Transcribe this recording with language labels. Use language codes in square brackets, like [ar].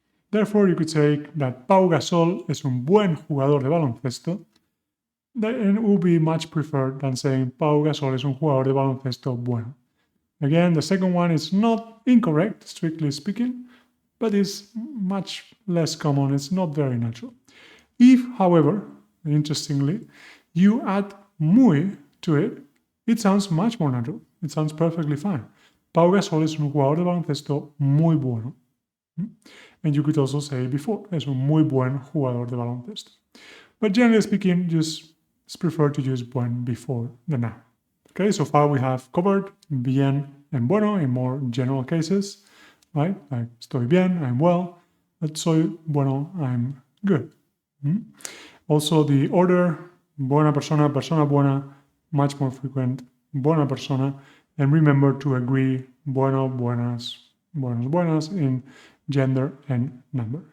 [en] Therefore, you could say that [es] Pau Gasol es un buen jugador de baloncesto, [en] and it will be much preferred than saying [es] Pau Gasol es un jugador de baloncesto bueno. [en] Again, the second one is not incorrect, strictly speaking, but is much less common. It's not very natural. If, however, interestingly, you add [es] muy [en] to it, it sounds much more natural. It sounds perfectly fine. [es] Pau Gasol es un jugador de baloncesto muy bueno. [en] And you could also say before, [es] es un muy buen jugador de baloncesto. [en] But generally speaking, just prefer to use buen before the noun. Okay, so far we have covered bien and bueno in more general cases, right? Like estoy bien, I'm well, but soy bueno, I'm good. Also the order, buena persona, persona buena, much more frequent, buena persona, and remember to agree bueno, buenas, buenos, buenas in gender and number.